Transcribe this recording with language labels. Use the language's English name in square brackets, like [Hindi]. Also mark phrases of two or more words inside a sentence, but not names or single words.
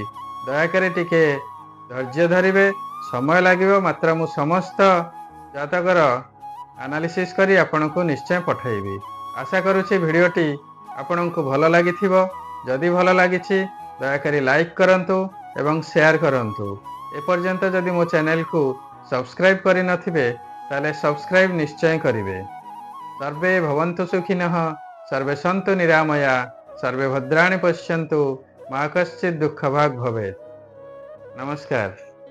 [Odia] ଦୟାକରି ଟିକେ ଧୈର୍ଯ୍ୟ ଧରିବେ, ସମୟ ଲାଗିବ, ମାତ୍ର ମୁଁ ସମସ୍ତ ଜାତକର ଏନାଲିସିସ କରି ଆପଣଙ୍କୁ ନିଶ୍ଚୟ ପଠାଇବି। ଆଶା କରୁଛି ଭିଡିଓଟି ଆପଣଙ୍କୁ ଭଲ ଲାଗିଥିବ। ଯଦି ଭଲ ଲାଗିଛି ଦୟାକରି ଲାଇକ କରନ୍ତୁ ଏବଂ ଶେୟାର କରନ୍ତୁ। ଏପର୍ଯ୍ୟନ୍ତ ଯଦି ମୋ ଚ୍ୟାନେଲ କୁ ସବସ୍କ୍ରାଇବ କରି ନଥିବେ ତାହେଲେ ସବସ୍କ୍ରାଇବ ନିଶ୍ଚୟ କରିବେ। [Sanskrit] सर्वे भवन्तु सुखिनः, सर्वे सन्तु निरामया, सर्वे भद्राणि पश्यन्तु, मा कश्चित् दुःखभाग् भवेत्। [Odia] ନମସ୍କାର।